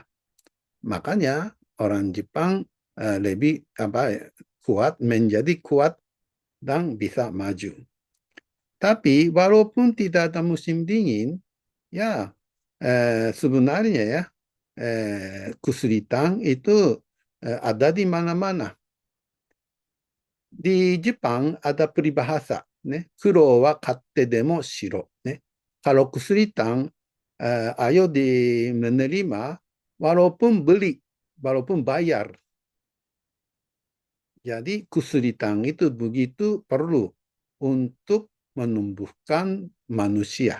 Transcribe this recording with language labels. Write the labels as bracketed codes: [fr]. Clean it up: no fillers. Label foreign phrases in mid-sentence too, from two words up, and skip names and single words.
[id] Makanya orang Jepang lebih kuat, menjadi kuat dan bisa maju. Tapi walaupun tidak ada musim dingin, ya sebenarnya ya kesulitan itu ada di mana-mana. Di Jepang ada peribahasa, [ja] ne, 苦労は買ってでもしろ, ne. [id] Kalau kesulitan, ayo di menerima walaupun beli, walaupun bayar. Jadi kesulitan itu begitu perlu untuk menumbuhkan manusia.